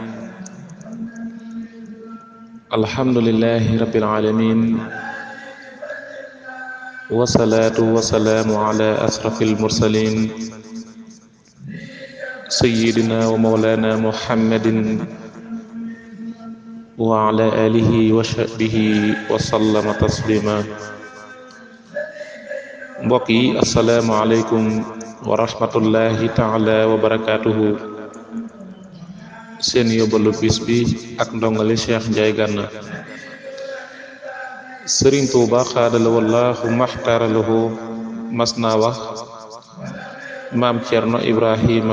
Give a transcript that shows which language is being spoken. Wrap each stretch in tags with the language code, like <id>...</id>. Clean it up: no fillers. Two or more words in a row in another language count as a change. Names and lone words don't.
<ar>الحمد لله رب العالمين والصلاة والسلام على أشرف المرسلين سيدنا ومولانا محمد وعلى آله وصحبه وسلم تسليما</ar> <wo>mbokk yi</wo> <ar>السلام عليكم ورحمة الله تعالى وبركاته</ar> <wo>seen yóbbalu bis bi ak ndongali Cheikh Ndiaye Gana Sëriñ Tuuba xaadala wallahu maxtaaralahu mas naa wax maam Cerno Ibrahima</wo>